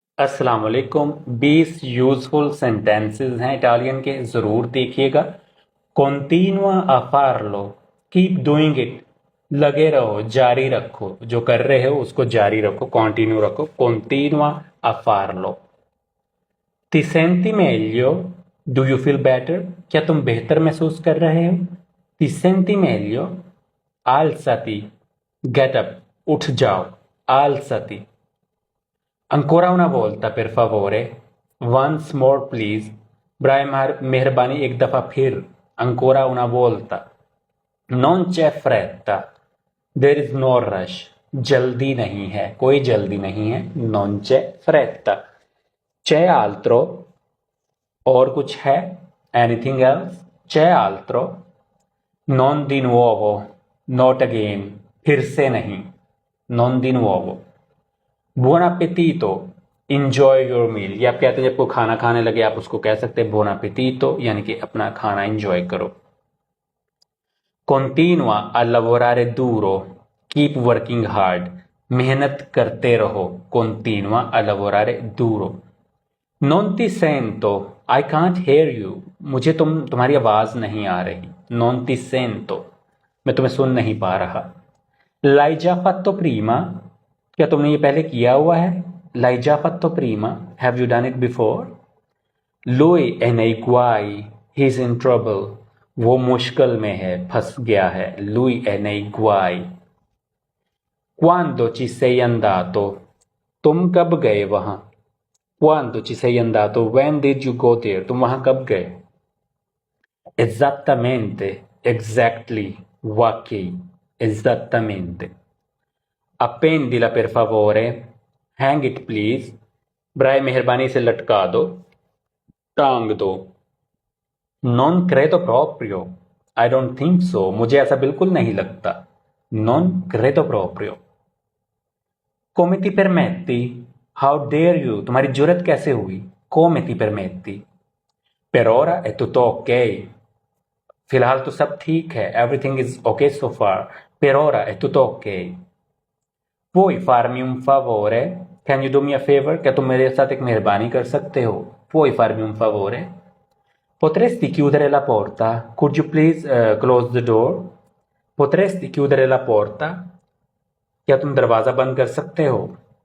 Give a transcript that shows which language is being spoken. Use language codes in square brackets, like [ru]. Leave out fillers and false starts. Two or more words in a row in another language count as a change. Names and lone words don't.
[ar] السلام عليكم. [hi] 20 [en] useful sentences [hi] हैं इटालियन के, ज़रूर देखिएगा। [it] continua a farlo, [en] keep doing it, [hi] लगे रहो, जारी रखो, जो कर रहे हो उसको जारी रखो, कंटिन्यू रखो। [it] continua a farlo. ti senti meglio, [en] do you feel better, [hi] क्या तुम बेहतर महसूस कर रहे हो? [it] ti senti meglio, alzati, [en] get up, [hi] उठ जाओ, [it] alzati। Ancora una volta, per favore, [en] once more please, [hi] बराए मेहरबानी एक दफ़ा फिर, [it] ancora una volta, non c'è fretta, [en] there is no rush, [hi] जल्दी नहीं है, कोई जल्दी नहीं है, [it] non c'è fretta, c'è altro, [hi] और कुछ है, [en] anything else, [it] c'è altro, non di nuovo, [en] not again, [hi] फिर से नहीं, [it] non di nuovo, buon appetito, [en] enjoy your meal। [hi] ये आप कहते हैं जब कोई खाना खाने लगे आप उसको कह सकते हैं [it] buon appetito, [hi] यानी कि अपना खाना एंजॉय करो। [it] continua a lavorare duro, [en] keep working hard, [hi] मेहनत करते रहो, [it] continua a lavorare duro। non ti sento, [en] I can't hear you, [hi] मुझे तुम्हारी आवाज नहीं आ रही, [it] non ti sento, [hi] मैं तुम्हें सुन नहीं पा रहा। [it] l'hai già fatto prima, [hi] क्या तुमने ये पहले किया हुआ है? [it] l'hai già fatto prima, [en] have you done it before? [it] lui è nei guai, [en] he's in trouble, [hi] वो मुश्किल में है, फंस गया है, [it] lui è nei guai। quando ci sei andato, [hi] तुम कब गए वहां? [it] quando ci sei andato, [en] when did you go there, [hi] तुम वहां कब गए? [it] esattamente, exactly, वाकई, esattamente। appendila per favore, [en] hang it please, [hi] बराए मेहरबानी से लटका दो, टांग दो। [it] non credo proprio, [en] I don't think so, [hi] मुझे ऐसा बिल्कुल नहीं लगता, [it] non credo proprio। come ti permetti, [en] how dare you, [hi] तुम्हारी जुर्रत कैसे हुई? [it] come ti permetti। per ora è tutto ok, [hi] फिलहाल तो सब ठीक है, [en] everything is okay so far, [it] per ora è tutto ok। puoi farmi un favore, [en] can you do me a favor, [hi] क्या तुम मेरे साथ एक मेहरबानी कर सकते हो? [it] puoi farmi un favore। potresti chiudere la porta, [en] could you please close the door। [it] potresti chiudere la porta, [hi] क्या तुम दरवाज़ा बंद कर सकते हो?